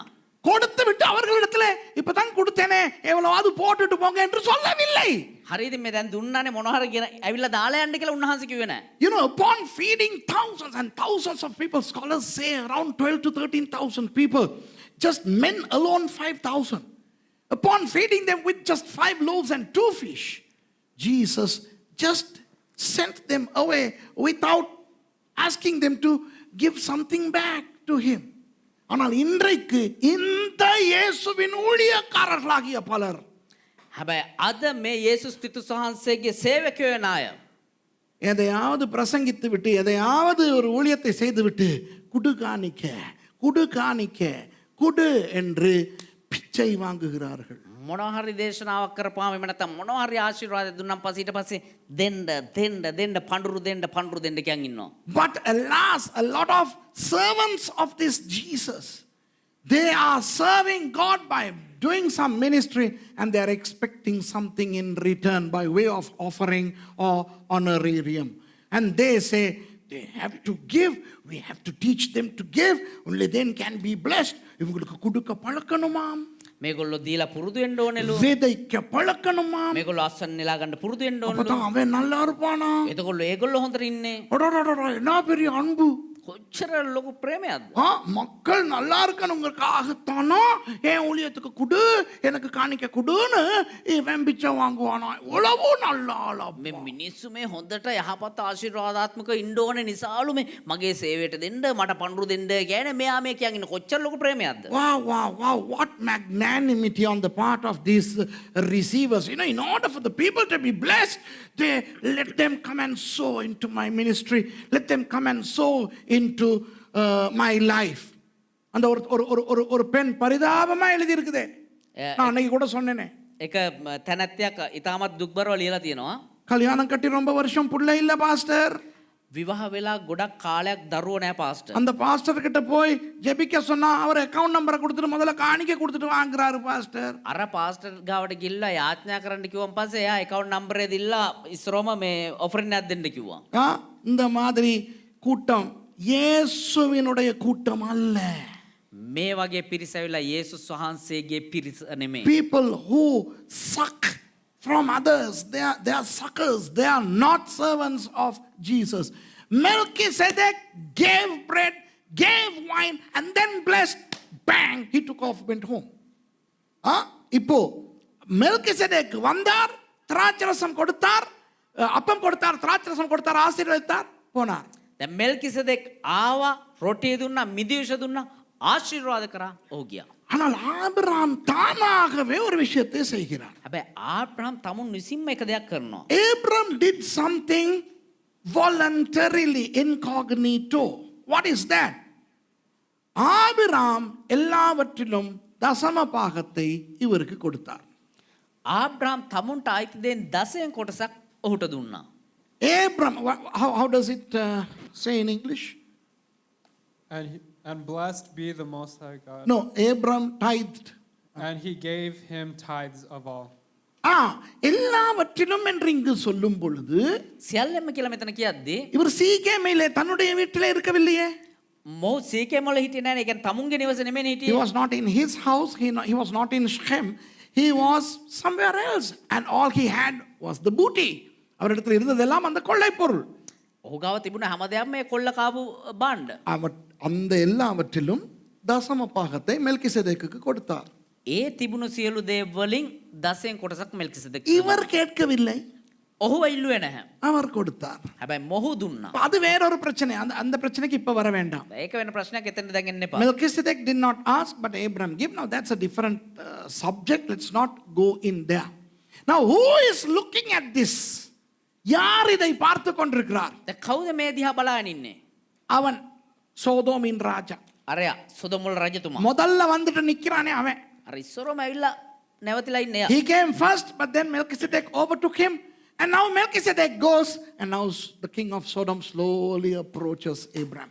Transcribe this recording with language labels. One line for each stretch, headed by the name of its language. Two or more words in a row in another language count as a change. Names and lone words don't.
Tamil: கொடுத்து விட்டு அவர்களிடத்துல இப்பதான் கொடுத்தேனே எவ்வளவாவது போட்டுட்டு போங்க என்று சொல்லவில்லை.
Sinhala: හරිද මේ දැන් දුන්නානේ මොනවා හරි ගෙන ඇවිල්ලා දාලා යන්න කියලා උන්වහන්සේ කිව්වේ නැහැ.
English: You know, upon feeding thousands and thousands of people, scholars say around 12 to 13,000 people, just men alone 5,000. Upon feeding them with just 5 loaves and 2 fish, Jesus just sent them away without asking them to give something back to him.
Tamil: ஆனால் இன்றைக்கு இந்த இயேசுவின் ஊழியக்காரர்களாகிய பலர்
Sinhala: හැබැයි අද මේ යේසුස් ක්‍රිස්තුස් වහන්සේගේ සේවකයෝ වෙන අය
Tamil: எதையாவது பிரசங்கித்து விட்டு எதையாவது ஒரு ஊழியத்தை செய்து விட்டு குடு காணிக்க குடு காணிக்க குடு என்று பிச்சை வாங்குகிறார்கள்.
Sinhala: මොනවා හරි දේශනාවක් කරපුවාම එහෙම නැත්නම් මොනවා හරි ආශිර්වාදයක් දුන්නාම පස්සේ ඊට පස්සේ දෙන්න පඳුරු දෙන්න කියන් ඉන්නවා.
English: But alas, a lot of servants of this Jesus, they are serving God by doing some ministry and they are expecting something in return by way of offering or honorarium. And they say they have to give, we have to teach them to give, only then can be blessed.
Tamil: இவங்களுக்கு கொடுக்க பழக்கணுமாம்,
Sinhala: මේගොල්ලෝ දීලා පුරුදු වෙන්න ඕනෙලු.
Tamil: விதைக்க பழக்கணுமாம்,
Sinhala: මේගොල්ලෝ අස්සන් නෙලා ගන්න පුරුදු වෙන්න ඕනෙලු.
Tamil: அப்பதான் அவன் நல்லா இருப்பானா.
Sinhala: එතකොට ඒගොල්ලෝ හොඳට ඉන්නේ.
Tamil: அடடடடா, என்ன பெரிய அன்பு.
Sinhala: කොච්චර ලොකු ප්‍රේමයක්ද.
Tamil: மக்கள் நல்லா இருக்கணுங்கிறதுக்காகத்தானோ என் ஊழியத்துக்கு குடு எனக்கு காணிக்க குடுன்னு இவன் பிச்சை வாங்குவானா எவ்வளவோ நல்ல ஆளா
Sinhala: මේ මිනිස්සු මේ හොඳට යහපත් ආශිර්වාදාත්මක ඉන්න ඕනේ නිසාලු මේ මගේ සේවයට දෙන්න මට පඳුරු දෙන්න කියන්නේ මෙයා මේ කියගෙන කොච්චර ලොකු ප්‍රේමයක්ද.
English: Wow, what magnanimity on the part of these receivers. You know, in order for the people to be blessed, they let them come and sow into my ministry. Let them come and sow into my life.
Tamil: அந்த ஒரு பெண் பரிதாபமா எழுதி இருக்குதே. நான் அன்னைக்கு கூட சொன்னேனே.
Sinhala: එක තැනැත්තියක් ඉතාමත් දුක්බරව ලියලා තියෙනවා.
Tamil: கல்யாணம் கட்டி ரொம்ப வருஷம் புள்ள இல்ல பாஸ்டர்.
Sinhala: විවාහ වෙලා ගොඩක් කාලයක් දරුවෝ නැහැ පාස්ටර්.
Tamil: அந்த பாஸ்டர் கிட்ட போய் ஜெபிக்க சொன்னா அவர்
English: account number
Tamil: கொடுத்துட்டு முதல்ல காணிக்க கொடுத்துட்டு வாங்குறாரு பாஸ்டர்.
Sinhala: අර පාස්ටර් ගාවට ගිහිල්ලා යාඥා කරන්න කිව්වන් පස්සේ එයා
English: account number
Sinhala: එක දීලා ඉස්සරෝම මේ offering එකක් දෙන්න කිව්වා.
Tamil: இந்த மாதிரி கூட்டம் இயேசுவினுடைய கூட்டம் அல்ல.
Sinhala: මේ වගේ පිරිස ඇවිල්ලා යේසුස් වහන්සේගේ පිරිස නෙමෙයි.
English: People who suck from others, they are suckers. They are not servants of Jesus. Melchizedek gave bread, gave wine, and then blessed. Bang! He took off, went home.
Tamil: இப்போ மெல்கிசேதேக் வந்தார், திராட்சரசம் கொடுத்தார், அப்பம் கொடுத்தார், திராட்சரசம் கொடுத்தார், ஆசீர்வதித்தார், போனார்.
Sinhala: දැන් මෙල්කිසෙදෙක් ආවා, රොටිය දුන්නා, මිදිවිෂ දුන්නා, ආශිර්වාද කරා, ඔහු ගියා.
Tamil: ஆனால் ஆபிரகாம் தானாகவே ஒரு விஷயத்தை செய்கிறார்.
Sinhala: හැබැයි ආබ්‍රහම් තමුන් විසින්ම එක දෙයක් කරනවා.
English: Abram did something voluntarily, incognito. What is that?
Tamil: ஆபிரகாம் எல்லாவற்றிலும் தசம பாகத்தை இவருக்கு கொடுத்தார்.
Sinhala: ආබ්‍රහම් තමුන්ට අයිති දෙයින් 10න් කොටසක් ඔහුට දුන්නා.
English: Abram, how does it say in English? And blessed be the Most High God. No, Abram tithed. And he gave him tithes of all.
Tamil: எல்லாவற்றிலும் என்று இங்கு சொல்லும் பொழுது
Sinhala: සියල්ලම කියලා මෙතන කියද්දී
Tamil: இவர் சீகேமிலே தன்னுடைய வீட்டிலே இருக்கவில்லையே.
Sinhala: මොහු සීකේම වල හිටියේ නැහැ. ඒ කියන්නේ තමුන්ගේ නිවස නෙමෙයි
English: He
Sinhala: හිටියේ.
English: was not in his house. He was not in Shechem. He was somewhere else. And all he had was the booty.
Tamil: அவரிடத்தில் இருந்ததெல்லாம் அந்த கொள்ளை பொருள்.
Sinhala: ඔහු ගාව තිබුණ හැමදේම මේ කොල්ල කාපු බාණ්ඩ.
Tamil: அந்த எல்லாவற்றிலும் தசம பாகத்தை மெல்கிசேதேக்குக்கு கொடுத்தார்.
Sinhala: ඒ තිබුණු සියලු දේ වලින් 10න් කොටසක් මෙල්කිසෙදෙක්.
Tamil: இவர் கேட்கவில்லை,
Sinhala: ඔහු ඉල්ලුවේ නැහැ.
Tamil: அவர் கொடுத்தார்.
Sinhala: හැබැයි මොහු දුන්නා.
Tamil: அது வேறொரு பிரச்சனை. அந்த பிரச்சனைக்கு இப்ப வர வேண்டாம்.
Sinhala: ඒක වෙන ප්‍රශ්නයක් එතෙන්ට දැන් එන්න එපා.
English: Melchizedek did not ask, but Abraham gave. Now that's a different subject. Let's not go in there. Now who is looking at this?
Tamil: யார் இதை பார்த்து கொண்டிருக்கிறார்?
Sinhala: දැන් කවුද මේ දිහා බලාගෙන ඉන්නේ?
Tamil: அவன் சோதோமின் ராஜா.
Sinhala: අරයා සොදොමුල් රජතුමා.
Tamil: முதல்ல வந்துட்டு நிக்கிறானே அவன்.
Sinhala: අර ඉස්සරම ඇවිල්ලා නැවතිලා ඉන්නේ.
English: He came first, but then Melchizedek overtook him. And now Melchizedek goes, and now the king of Sodom slowly approaches Abraham.